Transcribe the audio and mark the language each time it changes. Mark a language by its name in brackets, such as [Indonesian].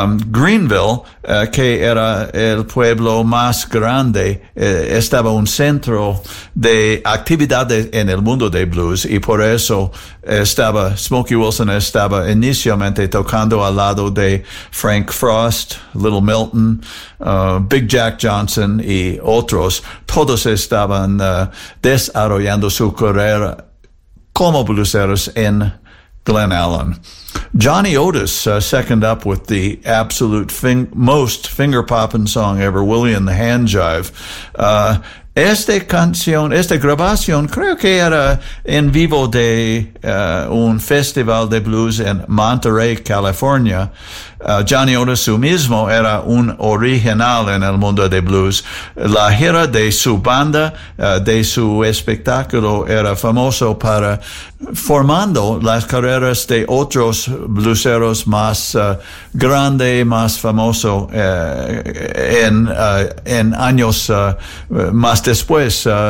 [Spanish] Greenville, que era el pueblo más grande, estaba un centro de actividades en el mundo de blues, y por eso estaba Smokey Wilson estaba inicialmente tocando al lado de Frank Frost, Little Milton, Big Jack Johnson y otros. Todos estaban desarrollando su carrera como blueseros en Glen Allen. [English] Johnny Otis, second up with the absolute most finger-popping song ever, Willie and the Hand Jive. [Spanish] Esta grabación, creo que era en vivo de un festival de blues en Monterey, California. Johnny Otis, su mismo, era un original en el mundo de blues. La gira de su banda, de su espectáculo, era famoso para formando las carreras de otros blueseros más grande, más famoso, en años más después.